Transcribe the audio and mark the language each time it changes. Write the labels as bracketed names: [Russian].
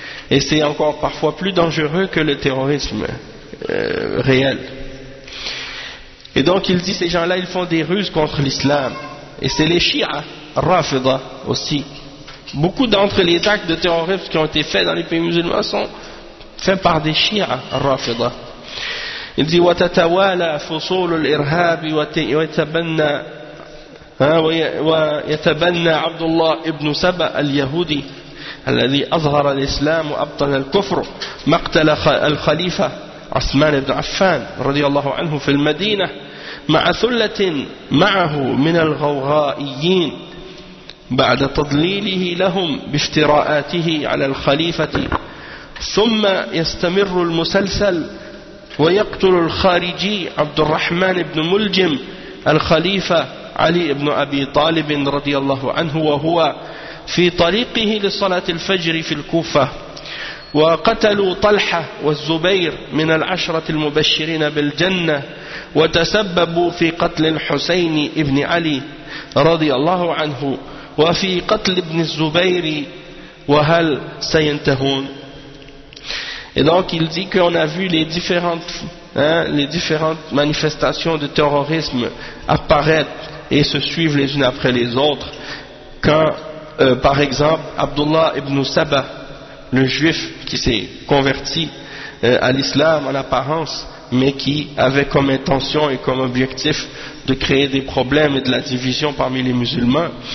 [French] Et c'est encore parfois plus dangereux que le terrorisme réel. Et donc il dit, ces gens-là, ils font des ruses contre l'islam. Et c'est les Shia, Rafida aussi. Beaucoup d'entre les actes de terrorisme qui ont été faits dans les pays musulmans sont faits par des Shia, Rafida. [Arabic] Il dit, وَتَتَوَالَى فُصُولُ الْإِرْهَابِ وَيَتَبَنَّى عَبْدُ اللَّهِ إِبْنُ سَبَأَ الْيَهُودِ الَّذِي أَظْهَرَ الْإِسْلَامُ وَأَبْطَلَ الْكُفْرُ مَقْتَلَ الْخَلِيفَةِ عثمان بن عفان رضي الله عنه في المدينة مع ثلة معه من الغوغائيين بعد تضليله لهم بافتراءاته على الخليفة ثم يستمر المسلسل ويقتل الخارجي عبد الرحمن بن ملجم الخليفة علي بن أبي طالب رضي الله عنه وهو في طريقه لصلاة الفجر في الكوفة وقتلوا طلحة والزبير من العشرة المبشرين بالجنة وتسببوا في قتل الحسين بن علي رضي الله عنه وفي قتل ابن الزبير وهل سينتهون. [French] Et donc il dit qu'on a vu les différentes manifestations de terrorisme apparaître et se suivre les unes après les autres, quand par exemple Abdullah ibn Saba, le juif qui s'est converti à l'islam en apparence, mais qui avait comme intention et comme objectif de créer des problèmes et de la division parmi les musulmans.